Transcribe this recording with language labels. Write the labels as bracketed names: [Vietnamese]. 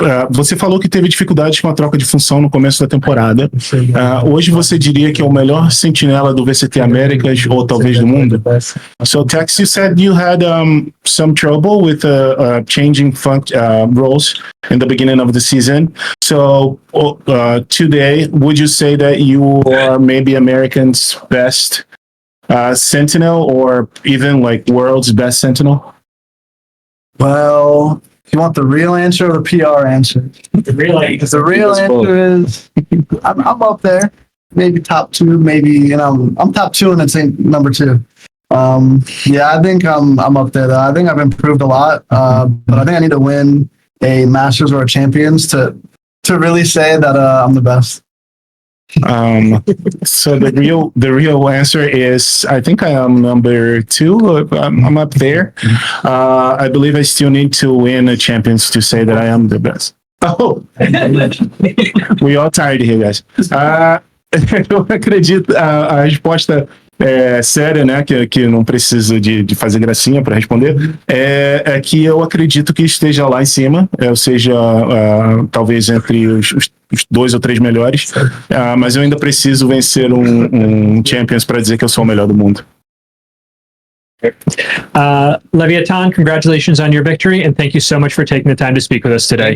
[Portuguese] Você falou que teve dificuldades com a troca de função no começo da temporada. Hoje você diria que é o melhor sentinela do VCT Américas ou talvez do mundo? [English] So Tex, you said you had some trouble with changing roles in the beginning of the season. So today, would you say that you are maybe Americans' best sentinel, or even like world's best sentinel? Well, you want the real answer or the PR answer? The real answer. The real answer is I'm up there, maybe top 2, maybe I'm top 2 and it's number 2. Yeah, I think I'm up there though. I think I've improved a lot, but I think I need to win a Masters or a Champions to really say that I'm the best. So the real answer is, I think I am number 2. I'm up there. I believe I still need to win a Champions to say that I am the best. Oh, we all tired here, guys. [Portuguese] Eu acredito, a resposta séria, né, que não preciso de fazer gracinha para responder, é que eu acredito que esteja lá em cima, ou seja, talvez entre os 2 ou 3 melhores, mas eu ainda preciso vencer um Champions para dizer que eu sou o melhor do mundo. [English] Leviatan, congratulations on your victory, and thank you so much for taking the time to speak with us today.